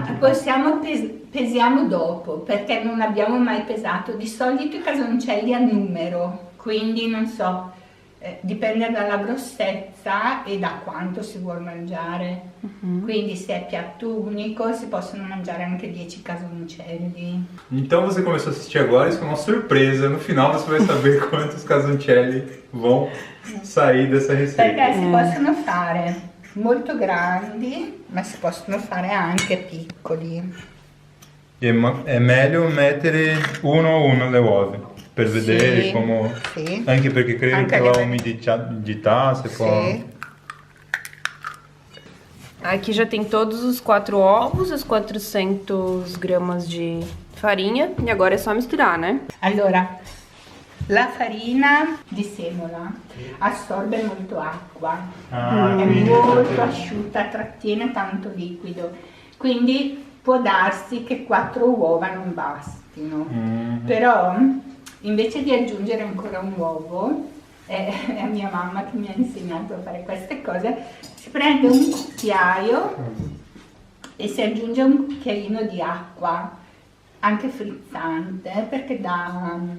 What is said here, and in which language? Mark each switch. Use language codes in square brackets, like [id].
[it] Possiamo pesiamo dopo, perché non abbiamo mai pesato. Di solito i casoncelli a numero, quindi non so, dipende dalla grossezza e da quanto si vuole mangiare. Quindi se è piatto unico si possono mangiare anche 10 casoncelli. [pt] Então você começou a assistir agora, isso é uma surpresa. No final você vai saber quantos casoncelli vão sair dessa receita. [it] Perché si possono fare molto grandi, ma si possono fare anche piccoli. [pt] É melhor [it] mettere uno a uno le uova per vedere Sì, come... sì. Anche perché credo Anche che la le- umidità si può... Sì. [pt] Aqui já tem todos os 4 ovos, as 400 gramas de farinha. E agora é só misturar, né? [it] Allora, la farina di semola assorbe molto acqua, è quindi- molto asciutta, trattiene tanto liquido, quindi può darsi che 4 uova non bastino. Però invece di aggiungere ancora un uovo, è mia mamma che mi ha insegnato a fare queste cose, si prende un cucchiaio e si aggiunge un cucchiaino di acqua, anche frizzante, perché dà